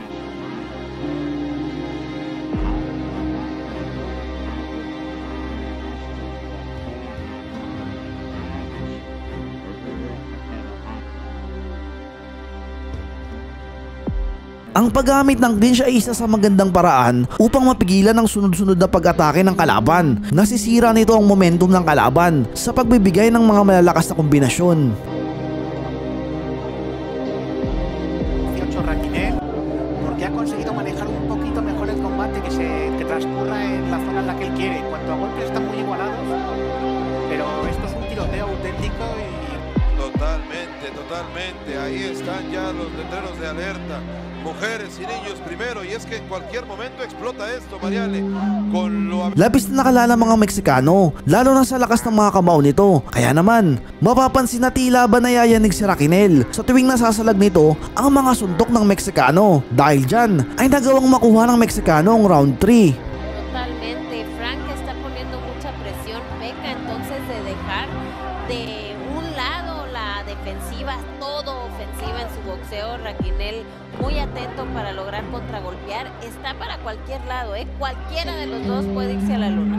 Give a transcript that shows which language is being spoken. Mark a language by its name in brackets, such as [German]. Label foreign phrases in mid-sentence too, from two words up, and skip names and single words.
[Filipino] Ang paggamit ng clinch ay isa sa magandang paraan upang mapigilan ang sunod-sunod na pag-atake ng kalaban. Nasisira nito ang momentum ng kalaban sa pagbibigay ng mga malalakas na kombinasyon. [Spanish] Raquinel, porque ha conseguido manejar un poquito mejor el combate, que transcurra en la zona en la que él quiere. En cuanto a golpes están muy igualados, pero esto es un tiroteo auténtico y... Totalmente, ahí están ya los letreros de alerta. Mujeres y niños primero, y es que en cualquier momento explota esto, Mariale. [Filipino] Labis na nakalala mga Meksikano, lalo na sa lakas ng mga kamao nito. Kaya naman, mapapansin na tila ba nayayanig si Raquinel sa tuwing nasasalag nito ang mga suntok ng Meksikano. Dahil dyan, ay nagawang makuha ng Meksikano ang round 3. [Spanish] Totalmente, Frank está poniendo mucha presión, peca entonces de dejar de un lado la defensiva, todo ofensiva en su boxeo. Raquinel muy atento para lograr contragolpear, está para cualquier lado, cualquiera de los dos puede irse a la luna.